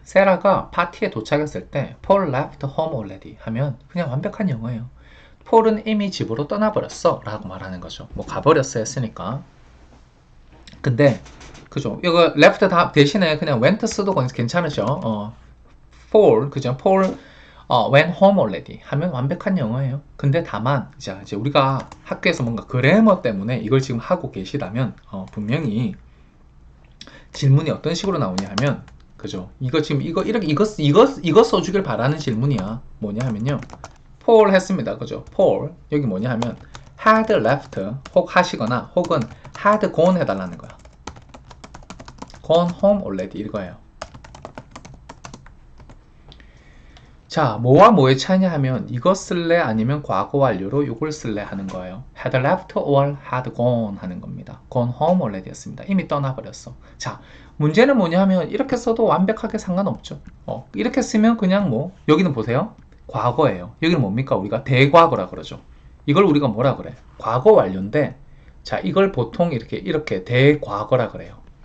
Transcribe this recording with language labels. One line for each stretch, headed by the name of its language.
Korean: 세라가 파티에 도착했을 때
English: Paul left home already
Korean: 하면 그냥 완벽한 영어예요. 폴은 이미 집으로 떠나버렸어 라고 말하는 거죠. 뭐 가버렸어 했으니까. 근데 그죠? 이거 left 대신에 그냥 went 써도 괜찮으죠. Paul, 그죠?
English: Paul went home already
Korean: 하면 완벽한 영어예요. 근데 다만 이제 우리가 학교에서 뭔가 그래머 때문에 이걸 지금 하고 계시다면 분명히 질문이 어떤 식으로 나오냐 하면 그죠? 이거 지금 이거 써주길 바라는 질문이야. 뭐냐 하면요. Paul 했습니다. 그죠? Paul 여기 뭐냐 하면
English: had left
Korean: 혹 하시거나 혹은
English: had gone
Korean: 해달라는 거야.
English: gone home already
Korean: 이거예요. 자, 뭐와 뭐의 차이냐 하면 이거 쓸래 아니면 과거 완료로 이걸 쓸래 하는 거예요.
English: had left or had gone
Korean: 하는 겁니다.
English: gone home already
Korean: 였습니다. 이미 떠나버렸어. 자, 문제는 뭐냐 하면 이렇게 써도 완벽하게 상관없죠. 이렇게 쓰면 그냥 뭐 여기는 보세요. 과거예요. 여기는 뭡니까? 우리가 대과거라 그러죠. 이걸 우리가 뭐라 그래? 과거 완료인데 자, 이걸 보통 이렇게 대과거라 그래요.